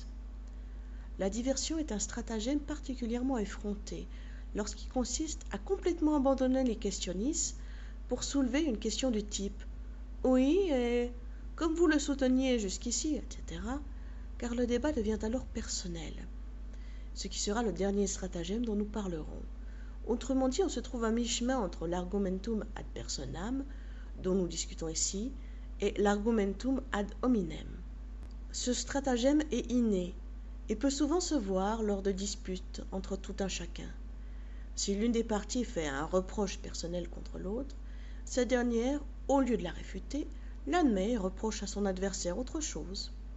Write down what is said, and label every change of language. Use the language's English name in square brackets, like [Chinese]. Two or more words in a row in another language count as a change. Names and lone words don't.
[French] La diversion est un stratagème particulièrement effronté, lorsqu'il consiste à complètement abandonner les questionnistes pour soulever une question du type « Oui, et comme vous le souteniez jusqu'ici, etc. » car le débat devient alors personnel, ce qui sera le dernier stratagème dont nous parlerons. Autrement dit, on se trouve à mi-chemin entre l' [Latin] argumentum ad personam, [French] dont nous discutons ici, et l' [Latin] argumentum ad hominem. [French] Ce stratagème est inné, et peut souvent se voir lors de disputes entre tout un chacun. Si l'une des parties fait un reproche personnel contre l'autre, cette dernière, au lieu de la réfuter, l'admet et reproche à son adversaire autre chose.